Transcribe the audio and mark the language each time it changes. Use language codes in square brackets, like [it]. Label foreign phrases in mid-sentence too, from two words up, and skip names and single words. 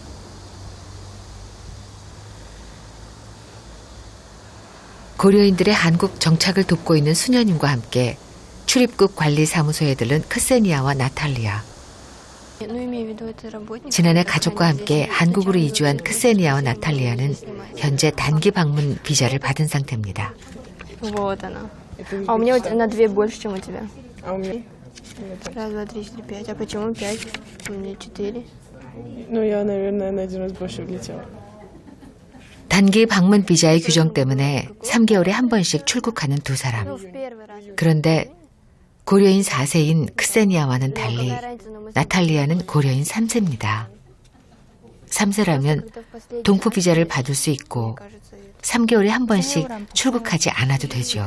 [ko] 고려인들의 한국 정착을 돕고 있는 수녀님과 함께 출입국 관리사무소에 들른 크세니아와 나탈리아. 지난해 가족과 함께 한국으로 이주한 크세니아와 나탈리아는 현재 단기 방문 비자를 받은 상태입니다. [ru] Вот она. А у меня на 2 больше, чем у тебя. А у меня? Раз, два, три, четыре, пять. А почему 5? У меня 4. Ну, я, наверное, на 1 раз больше влетела. [ko] 단기 방문 비자의 규정 때문에 3개월에 한 번씩 출국하는 두 사람. 그런데 고려인 4세인 크세니아와는 달리 나탈리아는 고려인 3세입니다. 3세라면 동포 비자를 받을 수 있고 3개월에 한 번씩 출국하지 않아도 되죠.